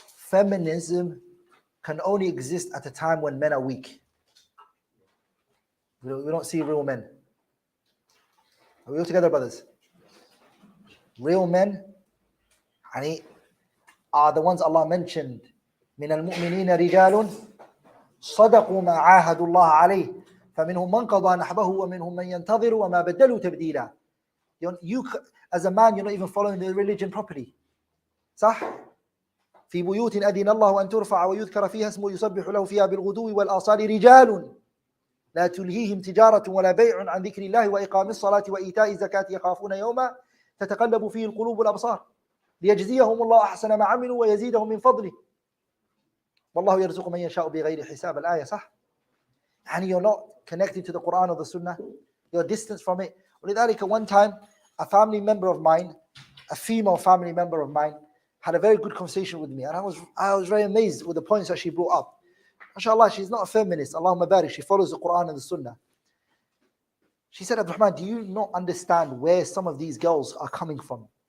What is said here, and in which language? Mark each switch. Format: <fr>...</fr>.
<en>Feminism can only exist at a time when men are weak. We don't see real men. Are we all together, brothers? Real men are the ones Allah mentioned.</en> <ar>من المؤمنين رجال صدقوا ما عاهدوا الله عليه فمنهم من قضى نحبه ومنهم من ينتظر وما بدلوا تبديلا.</ar> <en>You, as a man, you're not even following the religion properly.</en> <ar>صح؟ في بيوت أذن الله أن ترفع ويذكر فيها اسمه يسبح له فيها بالغدو والآصال رجال لا تلهيهم تجارة ولا بيع عن ذكر الله وإقام الصلاة وإيتاء الزكاة يخافون يوما تتقلب فيه القلوب والأبصار ليجزيهم الله أحسن ما عملوا ويزيدهم من فضله والله يرزق من يشاء بغير حساب. الآية صح؟ يعني</ar> <en>you're not connected to the Quran or the Sunnah, you're distant from it.</en> <ar>ولذلك</ar> <en>one time a family member of mine, a female family member of mine, had a very good conversation with me, and I was very amazed with the points that she brought up. MashaAllah, she's not a feminist, Allahumma barik, she follows the Quran and the Sunnah. She said, Rahman, do you not understand where some of these girls are coming from?</en>